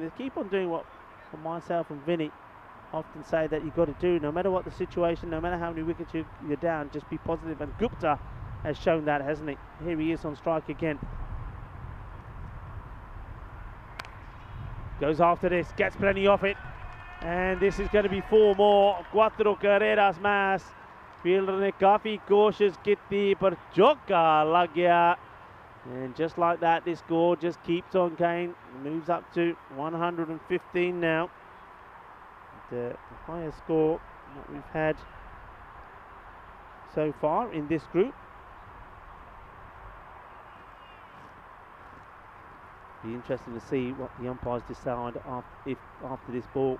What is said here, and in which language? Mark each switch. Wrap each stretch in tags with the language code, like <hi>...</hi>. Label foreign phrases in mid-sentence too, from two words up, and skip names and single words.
<en>They keep on doing what myself and Vinny often say that you've got to do. No matter what the situation, no matter how many wickets you're down, just be positive. And Gupta has shown that, hasn't he? Here he is on strike again. Goes after this, gets plenty of it. And this is going to be 4 more.</en> <es>Cuatro carreras más.</es> <hi>Fielder ने काफी कोशिश की थी पर चौका लग गया.</hi> <en>And just like that, this score just keeps on going. Moves up to 115 now. The highest score that we've had so far in this group. Be interesting to see what the umpires decide after this ball.</en>